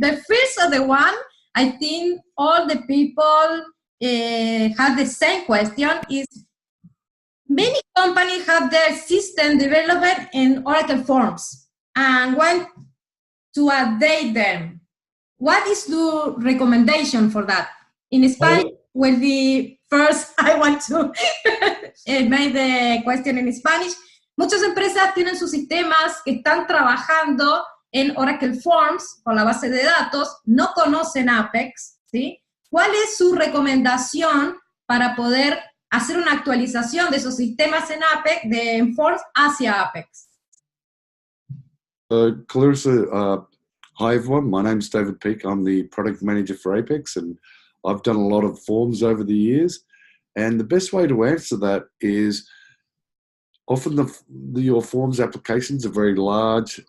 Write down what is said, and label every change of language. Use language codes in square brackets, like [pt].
[en] The first of the one, I think all the people have the same question, is many companies have their system developed in Oracle Forms and want to update them. What is the recommendation for that? In Spanish will be first, I want to make the question in Spanish. [es] Muchas empresas tienen sus sistemas que están trabajando en Oracle Forms con la base de datos, no conocen Apex, ¿sí? ¿Cuál es su recomendación para poder hacer una actualización de esos sistemas en Apex, de Forms hacia Apex? [en] Clarisa, hi everyone, my name's David Peake. I'm the product manager for Apex, and I've done a lot of forms over the years. And the best way to answer that is often your forms applications are very large.